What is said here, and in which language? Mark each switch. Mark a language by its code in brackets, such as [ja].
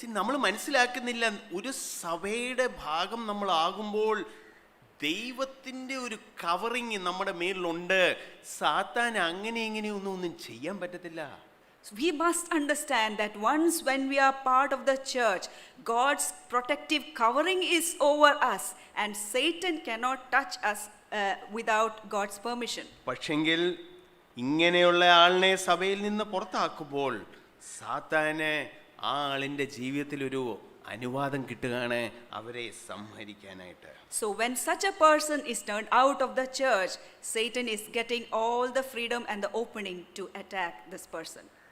[ml] നമ്മൾ മനസ്സിലാക്കുന്നില്ല, ഒരു സഭയുടെ ഭാഗം നമ്മൾ ആകുമ്പോൾ ദൈവത്തിന്റെ ഒരു കവറിങ് നമ്മുടെ മേലിലുണ്ട്. സാത്താൻ അങ്ങനെ ഒന്നും ചെയ്യാൻ പറ്റത്തില്ല. [en] So we must understand that once when we are part of the church, God's protective covering is over us and Satan cannot touch us without God's permission. [ml] പക്ഷെങ്കിൽ ഇങ്ങനെയുള്ള ആളിനെ സഭയിൽ നിന്ന് പുറത്താക്കുമ്പോൾ സാത്താന് ആ ആളിന്റെ ജീവിതത്തിൽ ഒരു അനുവാദം കിട്ടുകയാണ് അവരെ സംഹരിക്കാനായിട്ട്. [en] So when such a person is turned out of the church, Satan is getting all the freedom and the opening to attack this person.